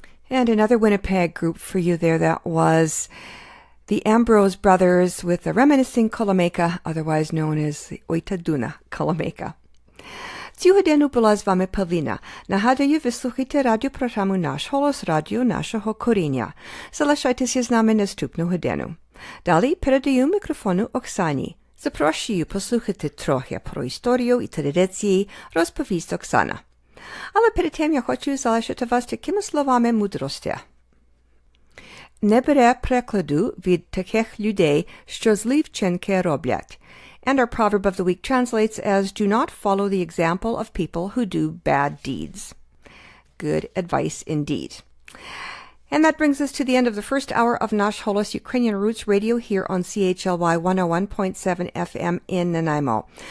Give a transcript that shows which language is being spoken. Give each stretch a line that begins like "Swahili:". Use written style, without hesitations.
English: And another Winnipeg group for you there, that was the Ambrose Brothers with the Reminiscing Kolomeka, otherwise known as the Oitaduna Kolomeka.
Ukrainian: Цього дня була з вами Павліна. Нагадую, ви слухайте радіопрограму «Наш Холос» радіо нашого коріння. Залишайтеся з нами наступну годину. Далі передаю мікрофону Оксані. Запрошую послухати трохи про історію і традиції, розповість Оксана. Але перед тим я хочу залишити вас такими словами мудрості. Не бере прикладу від таких людей, що злі вчинки роблять.
English: And our proverb of the week translates as, do not follow the example of people who do bad deeds. Good advice indeed. And that brings us to the end of the first hour of Nash Holos Ukrainian Roots Radio here on CHLY 101.7 FM in Nanaimo.